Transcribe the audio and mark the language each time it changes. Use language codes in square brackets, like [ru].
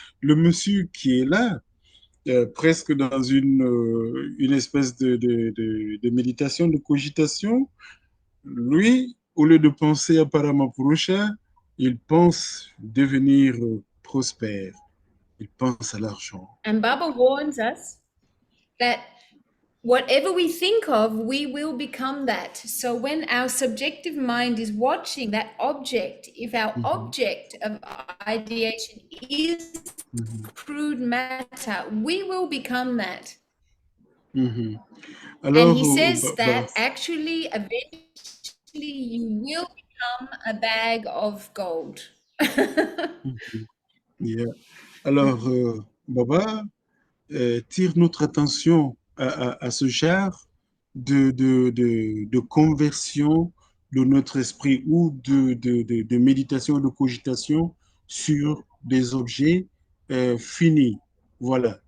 [fr] Le monsieur qui est là, presque dans une espèce de méditation, de cogitation, lui, au lieu de penser à Paramapurusha, il pense devenir prospère. Il pense à l'argent. [en] And Baba warns us that whatever we think of, we will become that. So when our subjective mind is watching that object, if our object of ideation is crude matter, we will become that. [fr] Alors, [en] and he says that actually, eventually, you will become a bag of gold. Yeah. [fr] Alors, Baba tire notre attention à ce genre de conversion de notre esprit ou de méditation, de cogitation sur des objets finis. Voilà.